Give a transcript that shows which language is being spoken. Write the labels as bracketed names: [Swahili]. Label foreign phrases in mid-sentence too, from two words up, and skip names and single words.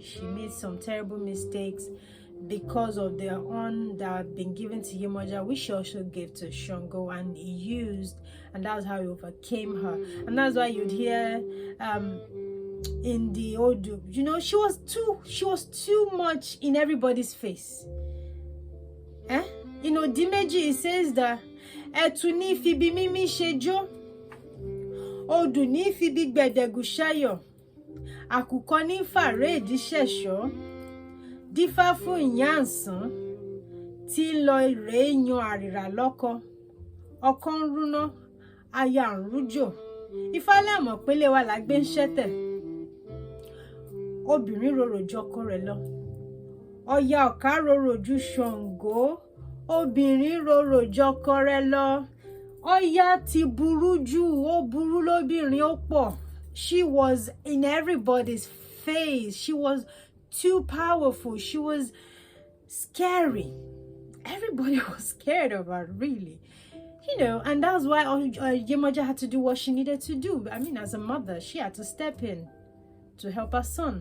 [English] She made some terrible mistakes because of the horn that had been given to Yemoja, which she also gave to Shango, and he used, and that's how he overcame her. And that's why you'd hear in the Odu, she was too much in everybody's face. [Yoruba] Dimeji, [English] it says that [Yoruba] Etuni fibi mimi shejo, Odu ni fibi gbedegushayo, Àkùkọ ní fàré ìdíṣẹ̀ṣọ́, dífá fún ìyáǹsán, tí ń lọ rèé yan àrìrà lọ́kọ, ọkọ ń rúná, aya ń rújò, Ifá lè mọ̀ pé ilé wa la gbé ń ṣẹ́tẹ̀, obìnrin rorò jọkọ rẹ̀ lọ, Ọya ọ̀ká rorò ju Ṣàngó, Obìnrin rorò jọkọ rẹ̀ lọ. Oya ti burú jù, ó burú lóbìnrin ó pọ̀. [English] She was in everybody's face. She was too powerful. She was scary. Everybody was scared of her, really. And that's why Yemoja had to do what she needed to do. I mean, as a mother, she had to step in to help her son.